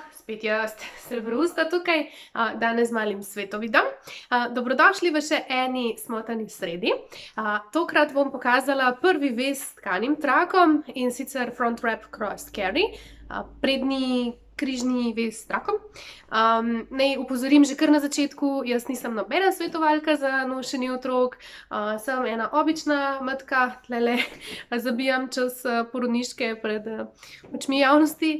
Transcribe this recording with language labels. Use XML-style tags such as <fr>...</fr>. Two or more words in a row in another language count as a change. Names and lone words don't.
<sl>spet jaz, Srebrusta tukaj, danes z malim svetovidom. Dobrodošli v še eni smotani sredi. Tokrat bom pokazala prvi vez s tkanim trakom, in sicer</sl> <en>front wrap cross carry,</en> <sl>prednji križni vez s trakom. Naj upozorim že kar na začetku, jaz nisem nobena svetovalka za nošenje otrok,</sl> <hr>sem ena obična matka,</hr> <sl>tlele zabijam čas porodniške pred očmi javnosti.</sl>